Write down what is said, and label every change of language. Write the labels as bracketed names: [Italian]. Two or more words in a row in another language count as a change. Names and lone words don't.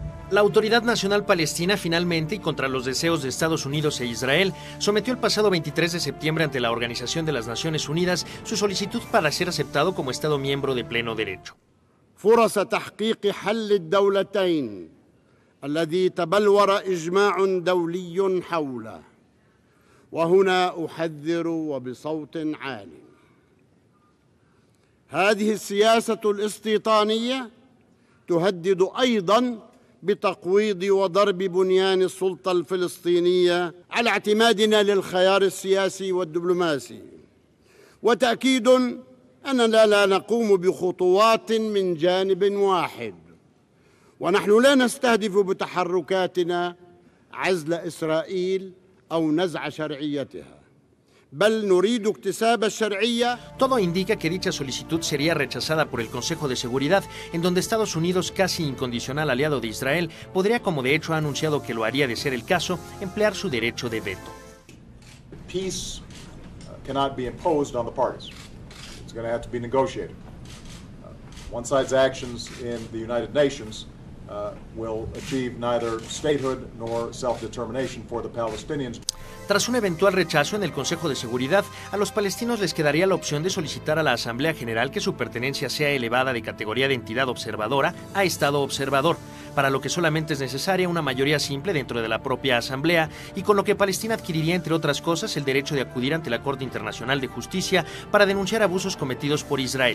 [Spanish] La Autoridad Nacional Palestina finalmente, y contra los deseos de Estados Unidos e Israel, sometió el pasado 23 de septiembre ante la Organización de las Naciones Unidas su solicitud para ser aceptado como Estado miembro de pleno derecho. [Arabic] فرص تحقيق حل الدولتين الذي تبلور إجماع دولي حوله وهنا أحذر وبصوت عال هذه السياسة الاستيطانية تهدد أيضاً بتقويض وضرب بنيان السلطة الفلسطينية على اعتمادنا للخيار السياسي والدبلوماسي وتأكيد أننا لا نقوم بخطوات من جانب واحد ونحن لا نستهدف بتحركاتنا عزل إسرائيل أو نزع شرعيتها [Spanish] Todo indica que dicha solicitud sería rechazada por el Consejo de Seguridad, en donde Estados Unidos, casi incondicional aliado de Israel, podría, como de hecho ha anunciado que lo haría de ser el caso, emplear su derecho de veto. [English] Peace cannot be imposed on the parties. It's going to have to be negotiated. One side's actions in the United Nations will achieve neither statehood nor self-determination for the Palestinians. [Spanish] Tras un eventual rechazo en el Consejo de Seguridad, a los palestinos les quedaría la opción de solicitar a la Asamblea General que su pertenencia sea elevada de categoría de entidad observadora a Estado observador, para lo que solamente es necesaria una mayoría simple dentro de la propia Asamblea, y con lo que Palestina adquiriría, entre otras cosas, el derecho de acudir ante la Corte Internacional de Justicia para denunciar abusos cometidos por Israel.